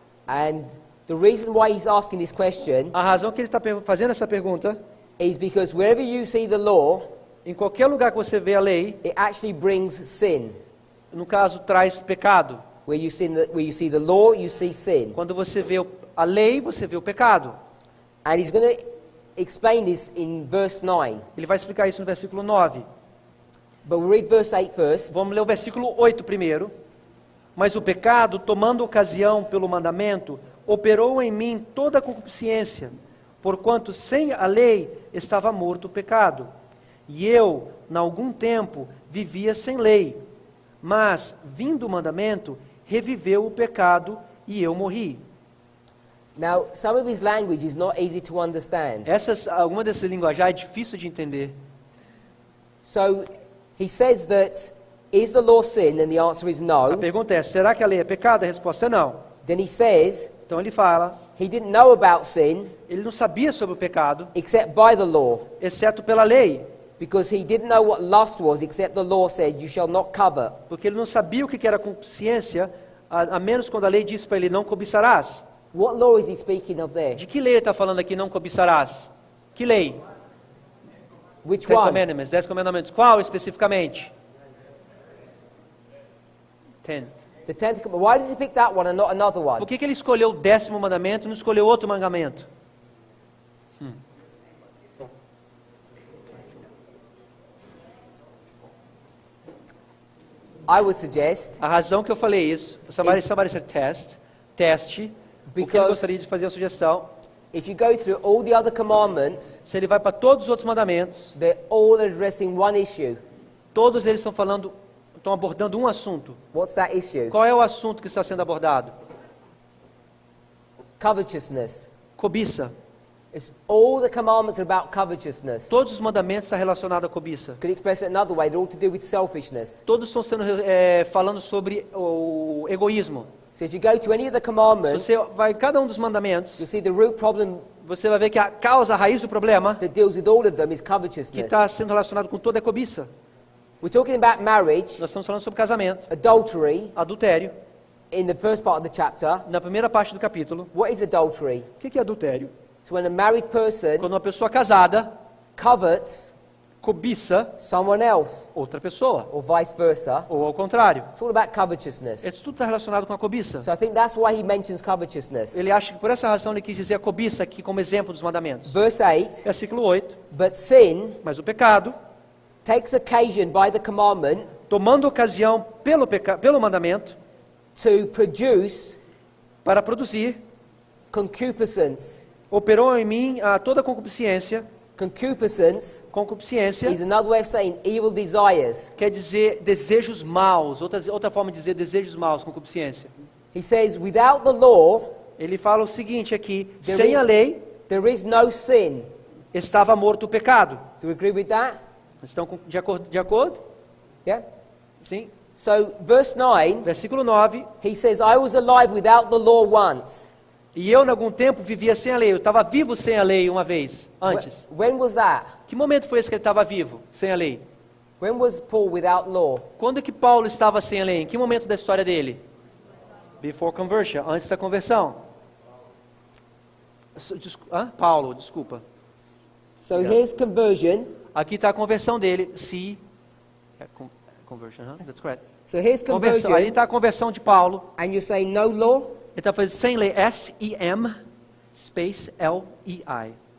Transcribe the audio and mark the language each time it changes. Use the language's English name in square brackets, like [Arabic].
[English] And the reason why he's asking this question [Portuguese] A razão que ele está fazendo essa pergunta, [English] is because wherever you see the law, [Portuguese] em qualquer lugar que você vê a lei, [English] it actually brings sin. [Portuguese] no caso traz pecado. [English] Where you see the law, you see sin. [Portuguese] Quando você vê a lei, você vê o pecado. [English] And he's going to explain this in verse 9. [Portuguese] Ele vai explicar isso no versículo 9. [English] But we'll read verse 8 first. [Portuguese] Vamos ler o versículo 8 primeiro. Mas o pecado, tomando ocasião pelo mandamento, operou em mim toda a concupiscência, porquanto sem a lei estava morto o pecado. E eu, em algum tempo, vivia sem lei. Mas, vindo o mandamento, reviveu o pecado e eu morri. [English] Now, some of his language is not easy to understand. [Portuguese] Alguma dessas linguagens é difícil de entender. [English] So, he says that, is the law sin? And the answer is [Portuguese] A [English] no. [Portuguese] pergunta é, será que a lei é pecado? A resposta é não. [English] Then he says, [Portuguese] Então ele fala, [English] he didn't know about sin [Portuguese] ele não sabia sobre o pecado, [English] except by the law. [Portuguese] exceto pela lei. [English] Because he didn't know what lust was, except the law said, you shall not covet. [Portuguese] Porque ele não sabia o que era concupiscência, a menos quando a lei disse para ele, não cobiçarás. [English] What law is he speaking of there? [Portuguese] De que lei ele está falando aqui, não cobiçarás? Que lei? [English] Which 10 one? Commandments, [Portuguese] 10 Commandamentos. Qual especificamente? [English] 10. The 10th commandment. Why does he pick that one and not another one? [Portuguese] Por que ele escolheu o 10º mandamento e não escolheu outro mandamento? [English] I would suggest, [Portuguese] A razão que eu falei isso, [English] somebody said [Portuguese] teste, o que ele [English] Because- [Portuguese] gostaria de fazer a sugestão, [English] if you go through all the other commandments, [Portuguese] se ele vai para todos os outros mandamentos, [English] they're all addressing one issue. [Portuguese] todos eles estão abordando um assunto. [English] What's that issue? [Portuguese] Qual é o assunto que está sendo abordado? [English] Covetousness. [Portuguese] Cobiça. [English] It's all the commandments are about covetousness. [Portuguese] Todos os mandamentos estão relacionados à cobiça. [English] Could express it another way, they're all to do with selfishness. [Portuguese] Todos estão sendo falando sobre o egoísmo. [English] So if you go to any of the [Portuguese] Se [English] commandments, [Portuguese] você vai em cada um dos mandamentos, [English] you'll see the root problem [Portuguese] você vai ver que a causa, a raiz do problema, [English] that deals with all of them is [Portuguese] que [English] covetousness. [Portuguese] está sendo relacionado com toda a cobiça. [English] We're talking about marriage, [Portuguese] Nós estamos falando sobre casamento, [English] adultery, [Portuguese] adultério. [English] in the first part of the chapter. [Portuguese] Na primeira parte do capítulo, [English] What is adultery? [Portuguese] o que é adultério? [English] It's when a married person [Portuguese] Quando uma pessoa casada [English] covets [Portuguese] cobiça [English] someone else, [Portuguese] outra pessoa, [English] or vice versa. [Portuguese] ou ao contrário. [English] It's all about covetousness. [Portuguese] Isso tudo está relacionado com a cobiça. [English] So I think that's why he mentions covetousness. [Portuguese] Ele acha que por essa razão ele quis dizer a cobiça aqui como exemplo dos mandamentos. [English] Verse 8, [Portuguese] Versículo 8. [English] but sin [Portuguese] Mas o pecado, [English] takes occasion by the commandment [Portuguese] tomando ocasião pelo mandamento, [English] to produce [Portuguese] para produzir, [English] concupiscence. [Portuguese] operou em mim toda concupiscência. [English] Concupiscence [Portuguese] Concupiscência [English] is another way of saying evil desires. [Portuguese] quer dizer desejos maus. Outra forma de dizer desejos maus, concupiscência. [English] He says, without the law, [Portuguese] Ele fala o seguinte aqui, [English] There [Portuguese] sem [English] is- [Portuguese] a lei [English] there is no sin. [Portuguese] estava morto o pecado. [English] Do you agree with that? [Portuguese] Estão de acordo? [English] Yeah? [Portuguese] Sim. [English] So, verse 9, [Portuguese] Versículo 9. [English] he says, I was alive without the law once. [Portuguese] E eu, em algum tempo, vivia sem a lei. Eu estava vivo sem a lei uma vez, antes. [English] When was that? [Portuguese] Que momento foi esse que ele estava vivo, sem a lei? [English] When was Paul without law? [Portuguese] Quando que Paulo estava sem a lei? Em que momento da história dele? [English] Before conversion, [Portuguese] antes da conversão. Paulo, desculpa. [English] So here's conversion. [Portuguese] Aqui está a conversão dele. [English] See, conversion, that's correct. So here's [Portuguese] Conversão. Aí [English] conversion. [Portuguese] está a conversão de Paulo. [English] And you're saying no law? [Portuguese] Ele está fazendo sem lei, S-E-M, space L-E-I.